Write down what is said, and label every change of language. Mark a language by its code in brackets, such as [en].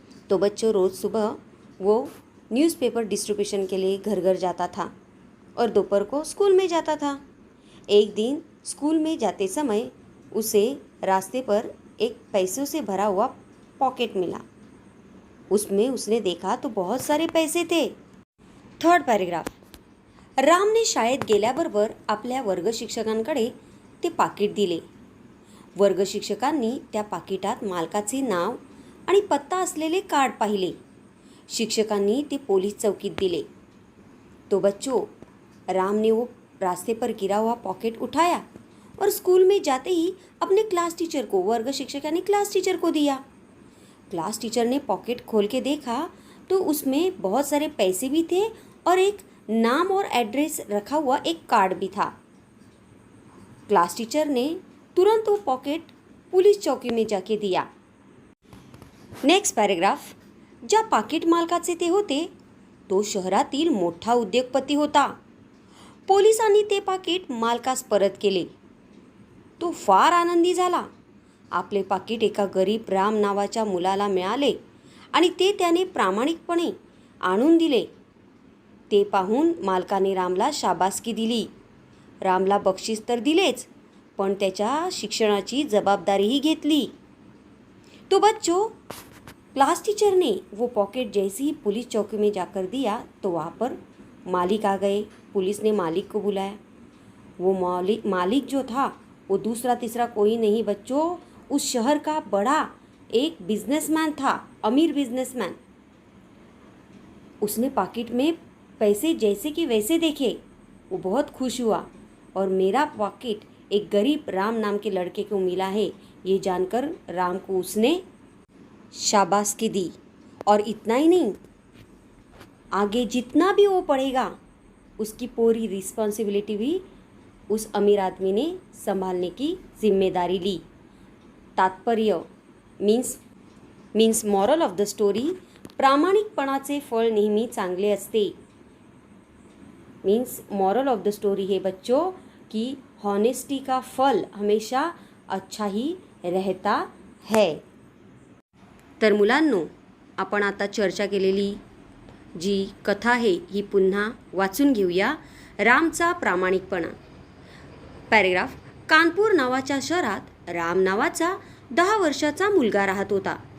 [hi] तो बच्चों रोज़ सुबह वो न्यूज़पेपर डिस्ट्रीब्यूशन के लिए घर घर जाता था और दोपहर को स्कूल में जाता था। एक दिन स्कूल में जाते समय उसे रास्ते पर एक पैसों से भरा हुआ पॉकेट मिला। उसमें उसने देखा तो बहुत सारे पैसे थे। [mr] थर्ड पॅरेग्राफ, रामने शाळेत गेल्याबरोबर आपल्या वर्गशिक्षकांकडे ते पाकिट दिले. वर्गशिक्षकांनी त्या पाकिटात मालकाचे नाव आणि पत्ता असलेले कार्ड पाहिले. शिक्षकांनी ते पोलीस चौकीत दिले. [hi] तो बच्चों, राम ने वो रास्ते पर गिरा हुआ पॉकेट उठाया और स्कूल में जाते ही अपने क्लास टीचर को, वर्ग शिक्षक यानी क्लास टीचर को दिया. क्लास टीचर ने पॉकेट खोल के देखा तो उसमें बहुत सारे पैसे भी थे और एक नाम और एड्रेस रखा हुआ एक कार्ड भी था. क्लास टीचर ने तुरंत वो पॉकेट पुलिस चौकी में जाके दिया. [mr] नेक्स्ट पॅरेग्राफ, ज्या पाकिट मालकाचे ते होते तो शहरातील मोठा उद्योगपती होता. पोलिसांनी ते पाकिट मालकास परत केले. तो फार आनंदी झाला. आपले पाकिट एका गरीब राम नावाच्या मुलाला मिळाले आणि ते त्याने प्रामाणिकपणे आणून दिले. ते पाहून मालकाने रामला शाबासकी दिली. रामला बक्षीस तर दिलेच, पण त्याच्या शिक्षणाची जबाबदारीही घेतली. [hi] तो बच्चों, क्लास टीचर ने वो पॉकेट जैसे ही पुलिस चौकी में जाकर दिया तो वहाँ पर मालिक आ गए. पुलिस ने मालिक को बुलाया. वो मालिक जो था वो दूसरा तीसरा कोई नहीं बच्चों, उस शहर का बड़ा एक बिजनेसमैन था, अमीर बिजनेसमैन. उसने पाकिट में पैसे जैसे कि वैसे देखे. वो बहुत खुश हुआ और मेरा पॉकेट एक गरीब राम नाम के लड़के को मिला है ये जानकर राम को उसने शाबाशी दी. और इतना ही नहीं, आगे जितना भी वो पढ़ेगा उसकी पूरी रिस्पॉन्सिबिलिटी भी उस अमीर आदमी ने संभालने की जिम्मेदारी ली. [mr] तात्पर्य [en] means moral of the story, [mr] प्रामाणिकपणाचे फळ नेहमी चांगले असते. [en] means moral of the story [hi] है बच्चों कि हॉनेस्टी का फल हमेशा अच्छा ही रहता है. [mr] तर मुलांनो, आपण आता चर्चा केलेली जी कथा आहे ही पुन्हा वाचून घेऊया. रामचा प्रामाणिकपणा. पॅरेग्राफ, कानपूर नावाच्या शहरात राम नावाचा 10 वर्षाचा मुलगा राहत होता.